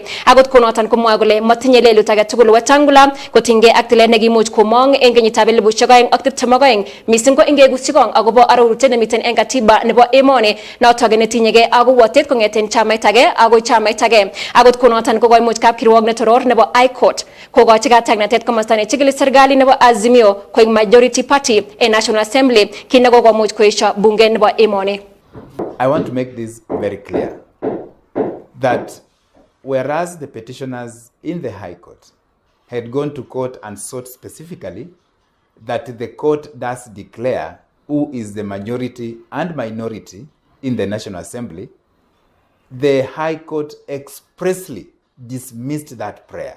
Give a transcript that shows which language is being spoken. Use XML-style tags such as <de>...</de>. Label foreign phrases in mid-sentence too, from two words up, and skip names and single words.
<kln>Akot konoton komwae kole matinye lelut age tugul Wetang'ula kotinge ak tilet nekimuch komong en kenyitab 2022 missing ko ingekusikong akobo arorutiet nemiten en katiba nebo emoni noton netinyegei ak uwatet kong'eten chamait age akoi chamait age. Akot konoton kokoimuch kapkirwok netoror nebo High Court kokochi katyaknatet komosta nechigili serikali nebo Azimio koik</kln> <en>Majority Party</en> <kln>en National Assembly kit nekokomuch koesha bunge nebo emoni.</kln> <en>I want to make this very clear that whereas the petitioners in the High Court had gone to court and sought specifically that the court does declare who is the majority and minority in the National Assembly, the High Court expressly dismissed that prayer.</en>